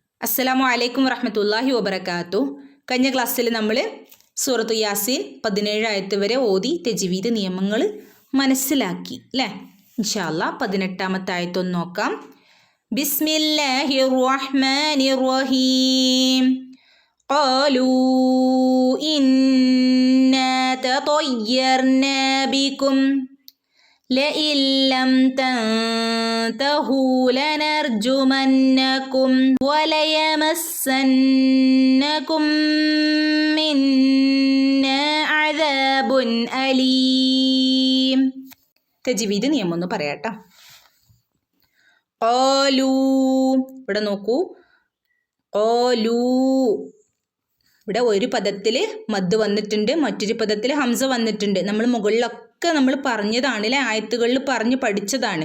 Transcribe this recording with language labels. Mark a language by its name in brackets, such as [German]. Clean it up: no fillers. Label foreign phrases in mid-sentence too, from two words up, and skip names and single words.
[Arabic] السلام عليكم ورحمة الله وبركاته. [Malayalam] കഴിഞ്ഞ ക്ലാസ്സിൽ നമ്മൾ സൂറത്തു യാസീൻ 17 ആയത്ത് വരെ ഓതി തജ്വീദ് നിയമങ്ങൾ മനസ്സിലാക്കി അല്ലേ. [Arabic] إن شاء الله [Malayalam] 18ാമത്തെ ആയത്തൊന്ന് നോക്കാം. [Arabic] بسم الله الرحمن الرحيم. قالوا إنا تطيرنا بكم لئن لم تنتهوا لنرجمنكم وليمسنكم منا عذاب أليم. [Malayalam] തജ്വീദ് നിയമം ഒന്ന് പറയാട്ടോ. ഖാലൂ, ഇവിടെ നോക്കൂ. ഖാലൂ, ഇവിടെ ഒരു പദത്തിൽ മദ് വന്നിട്ടുണ്ട്, മറ്റൊരു പദത്തിൽ ഹംസ വന്നിട്ടുണ്ട്. നമ്മൾ മുകളിലൊക്കെ നമ്മൾ പറഞ്ഞതാണ് അല്ലേ, ആയത്തുകളിൽ പറഞ്ഞ് പഠിച്ചതാണ്.